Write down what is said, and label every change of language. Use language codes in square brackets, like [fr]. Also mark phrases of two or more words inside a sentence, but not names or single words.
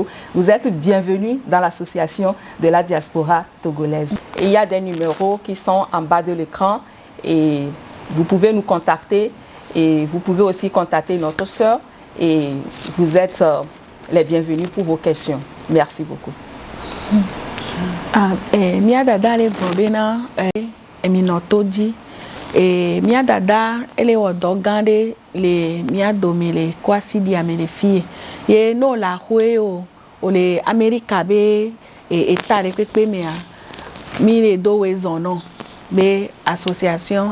[fr] Vous êtes bienvenus dans l'association de la diaspora togolaise. Et il y a des numéros qui sont en bas de l'écran et vous pouvez nous contacter et vous pouvez aussi contacter notre sœur et vous êtes les bienvenus pour vos questions. Merci beaucoup. [ee] Mia dada le gbɔbena eminɔtodzi mia dada ele wɔ dɔ gã ɖe le mia dome le Kwasidi ame le fie ye no le ahoe o le Amerika be eta ɖe kpekpe mea mi le do we zɔ nɔ be association